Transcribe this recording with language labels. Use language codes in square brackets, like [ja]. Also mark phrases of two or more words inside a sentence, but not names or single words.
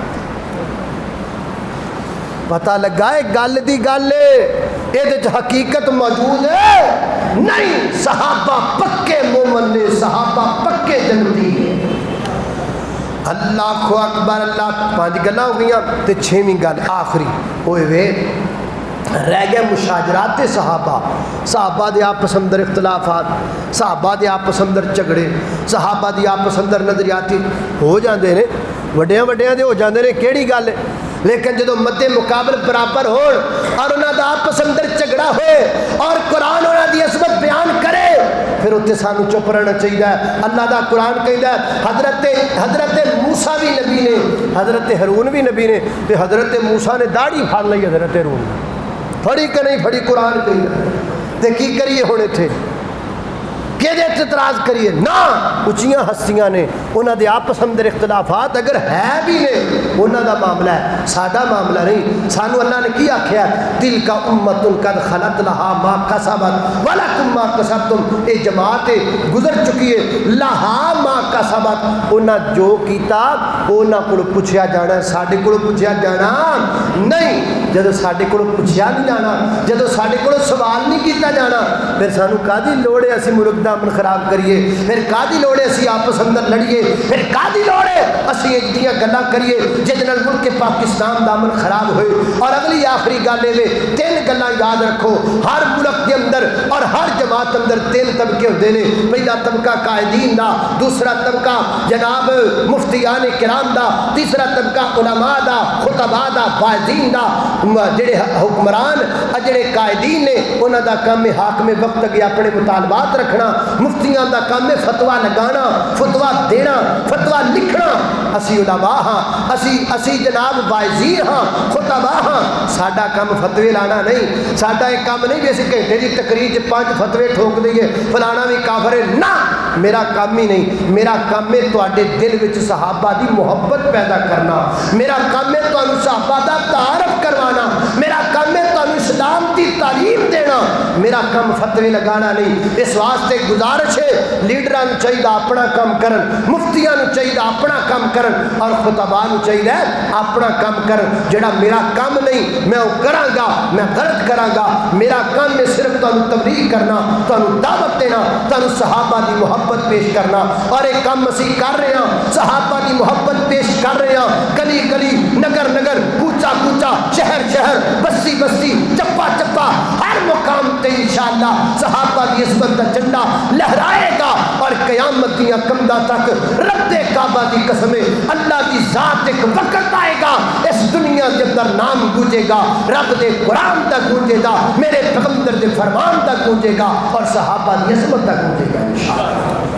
[pa] پتہ لگا ہے گل دی گل ہے، [ur] یہ حقیقت موجود ہے نہیں؟ [pa] صحابہ پکے مومن نے، [ur] صحابہ پکے جنتی ہیں۔ [pa] اللہ اکبر، اللہ پانچ گلاں ہو گئیاں تے چھویں گل آخری ہوئے وے رہ گئے مشاجرات صحابہ، صحابہ دے آپس اندر اختلافات، صحابہ دے آپس اندر جھگڑے، صحابہ دے آپس اندر نظریاتی ہو جاندے نے، وڈیاں وڈیاں دے ہو جاندے نے، کیڑی گل ہے، لیکن جدو مد مقابل برابر ہو اور انہاں دا آپس اندر جھگڑا ہوئے اور قرآن انہاں دی عظمت بیان کرے، پھر اتنے سانو چپ رہنا چاہیے۔ اللہ دا قرآن کہندا ہے حضرت موسیٰ بھی نبی نے، حضرت ہارون بھی نبی نے، تے حضرت موسیٰ نے داڑھی پھاڑ لئی حضرت ہارون نے، پڑھی کہ نہیں پڑھی قرآن کہندا تے کی کریے ہن ایتھے کہ اعتراض کریے نہ، اچھیاں ہستیاں نے، انہاں دے آپس اندر اختلافات اگر ہے بھی نے انہاں دا معاملہ ہے، ساڈا معاملہ نہیں۔ سانو اللہ نے کی آکھیا [ar] تلک امۃ قد خلت لہا ما کسبت ولکم ما کسبتم، [pa] اے جماعت گزر چکی ہے [ar] لہا ما کسبت، [pa] انہاں جو کیتا انہاں کولوں پوچھیا جانا، ساڈے کولوں پوچھیا جانا نہیں۔ جدو ساڈے کولوں پوچھیا نہیں جانا، جدو ساڈے کولوں سوال نہیں کیتا جانا، پھر سانو کادی لوڑ ہے اسی ملک دا امن خراب کریے، پھر کادی لوڑ ہے اسی آپس اندر لڑیے، پھر کادی لوڑ ہے اسی ایک دیاں گلاں کریے جس نال ملک پاکستان دا امن خراب ہوئے۔ اور اگلی آخری گل ہے تین گلاں یاد رکھو، [ur] ہر ملک کے اندر [pa] اور ہر جماعت اندر تین طبقے ہوندے نے، پہلا طبقہ قائدین دا، دوسرا طبقہ جناب مفتیان کرام دا، تیسرا طبقہ علماء دا، خطباء دا، واعظین دا۔ جڑے حکمران جڑے قائدین نے انہاں دا کام ہے حاکم وقت اگے اپنے مطالبات رکھنا، مفتیاں دا کام ہے فتویٰ لگانا، فتویٰ دینا، فتویٰ لکھنا۔ اسی علماء ہاں، اسی جناب واعظین ہاں، خطباء ہاں، ساڈا کام فتوے لانا نہیں، ساڈا ایک کام نہیں بھی اسی گھنٹے دی تقریر 5 فتوے ٹھوک دئیے [ur] فلانا بھی کافر ہے، [pa] نہ، میرا کام ہی نہیں۔ میرا کام ہے تواڈے دل وچ صحابہ دی محبت پیدا کرنا، میرا کام ہے تانوں صحابہ دا تعارف کروانا، میرا کام ہے تانوں اسلام دی تعلیم دینا، میرا کام فتوے لگانا نہیں۔ اس واسطے گزارش ہے لیڈراں نوں چاہیے اپنا کام کرن، مفتیاں نوں چاہیے اپنا کام کرن، اور خطباء نوں چاہیے اپنا کام کرن۔ جڑا میرا کام نہیں میں وہ کراں گا، میں غلط کراں گا، میرا کام ہے صرف تانوں تبلیغ کرنا، تانوں دعوت دینا، تانوں صحابہ دی محبت پیش کرنا۔ اور ایک کام اسی [ur] کر رہے ہیں، [pa] صحابہ دی محبت پیش کر رہے ہیں، گلی گلی، نگر نگر، کوچا کوچا، شہر شہر، بستی بستی، چپا چپا، ہر مقام تے انشاءاللہ صحابہ دی عظمت دا جھنڈا لہرائے گا، اور قیامت دیاں کمداں تک رب کعبہ دی قسم اللہ دی ذات ایک وقت آئے گا [ur] اس دنیا کے اندر نام گونجے گا، [pa] رب دے قرآن دا گونجے گا، میرے پیغمبر دے فرمان دا گونجے گا، اور صحابہ دی عظمت دا گونجے گا انشاءاللہ۔